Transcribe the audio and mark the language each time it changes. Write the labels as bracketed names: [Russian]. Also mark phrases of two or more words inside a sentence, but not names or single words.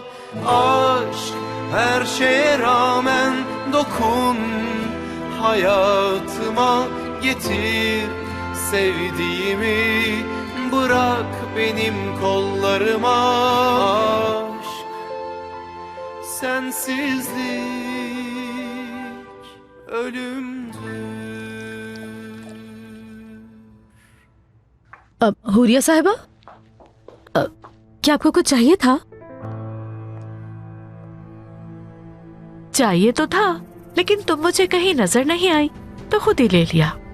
[Turkish] Aşk her şeye rağmen dokun, hayatıma getir sevdiğimi, bırak benim kollarıma. Aşk sensizlik ölümdür. [Hindi] हुरिया साहिबा, क्या आपको कुछ चाहिए था? चाहिए तो था, लेकिन तुम मुझे कहीं नजर नहीं आई तो खुद ही ले लिया।